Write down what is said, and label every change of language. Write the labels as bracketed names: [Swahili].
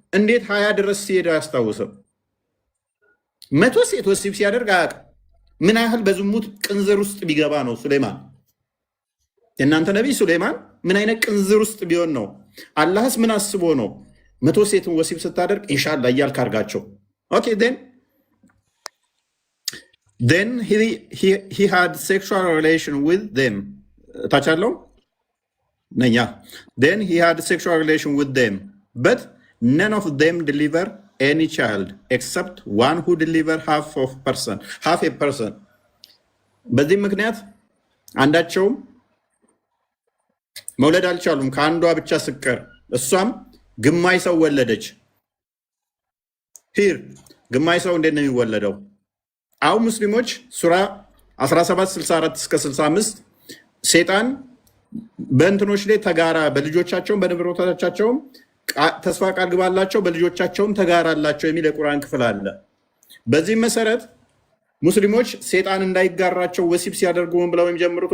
[Amharic] እንዴት 20 ድረስ ሲሄድ አያስታውስም? 100 ሴት ወሲብ ሲያደርግ አያውቅም። ምን ያህል በዝሙት ቅንዝር ውስጥ ቢገባ ነው ሱሌማን? የእናንተ ነቢይ ሱሌማን ምን አይነት ቅንዝር ውስጥ ቢሆን ነው? አላህስ ምን አስቦ ነው 100 ሴትን ወሲብ ስታደርግ ኢንሻአላህ እያልክ አድርጋቸው? [English] ኦኬ then he had sexual relation with them. ታቻለው ነኛ then he had sexual relation with them but none of them deliver any child except one who deliver half a person. [Amharic] በዚህ ምክንያት አንዳቸውም መውለድ አልቻሉም ከአንዷ ብቻ ስቀር፣ እሷም ግማሽ ሰው ወለደች። ሂር ግማሽ ሰው እንዴት ነው የሚወለደው? አሁን ሙስሊሞች ሱራ 1764-65 ሴጣን በእንትኖች ላይ ተጋራ፣ በልጆቻቸውም በንብረቶቻቸውም ተስፋ ቃል ግባላቸው፣ በልጆቻቸውም ተጋራላቸው የሚል የቁርአን ክፍል አለ። በዚህም መሰረት ሙስሊሞች ሴጣን እንዳይጋራቸው ወሲብ ሲያደርጉ ምን ብለው የሚጀምሩት?